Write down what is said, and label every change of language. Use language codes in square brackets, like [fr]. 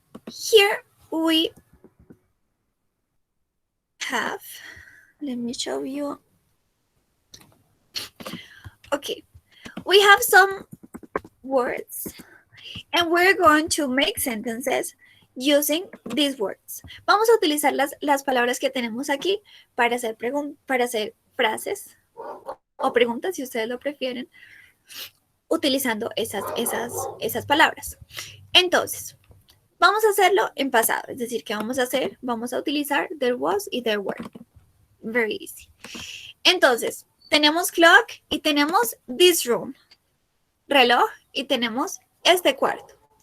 [en] Here we have, let me show you. Okay, we have some words and we're going to make sentences using these words. [es] Vamos a utilizar las palabras que tenemos aquí para hacer frases o preguntas, si ustedes lo prefieren, utilizando esas palabras. Entonces, vamos a hacerlo en pasado, es decir, ¿qué vamos a hacer? Vamos a utilizar there was y there were. [en] Very easy. [es] Entonces, tenemos clock y tenemos this room, reloj, y tenemos este cuarto.